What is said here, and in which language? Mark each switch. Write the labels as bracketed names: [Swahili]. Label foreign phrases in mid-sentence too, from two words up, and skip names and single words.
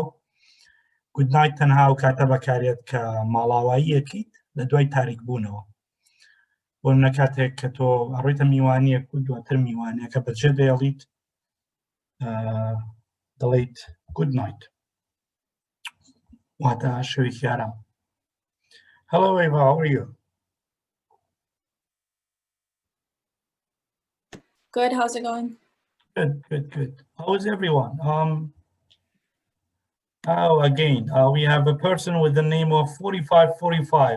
[English] Good night [Central Kurdish] تەنها و کاتە بەکارێت کە ماڵاواییەکەیت لە دوای تاریک بوونەوە. بۆ منە کاتێک کە تۆ ئەڕۆیتە میوانیەک و دواتر میوانیەکە بەجێ دەیەڵیت دەڵێیت [English] Good night. [Central Kurdish] واتە شەوێکی ئارام. [English] Hello, Eva. How are you? Good. How's it going? Good. How is everyone? Again, we have a person with the name of 4545.